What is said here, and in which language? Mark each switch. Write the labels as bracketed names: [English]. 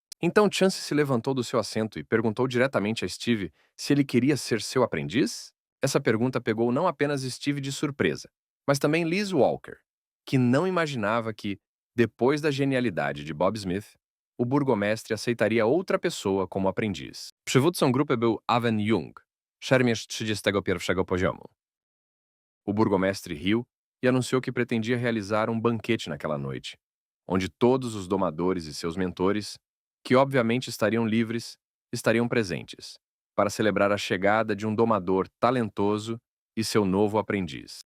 [Portuguese] Então Chance se levantou do seu assento e perguntou diretamente a Steve se ele queria ser seu aprendiz? Essa pergunta pegou não apenas Steve de surpresa, mas também Liz Walker, que não imaginava que, depois da genialidade de Bob Smith, o burgomestre aceitaria outra pessoa como aprendiz. [Polish] Przywódcą grupy był Aven Jung, szermierz 31 poziomu. [Portuguese] O burgomestre riu e anunciou que pretendia realizar um banquete naquela noite, onde todos os domadores e seus mentores, que obviamente estariam livres, estariam presentes, para celebrar a chegada de um domador talentoso e seu novo aprendiz.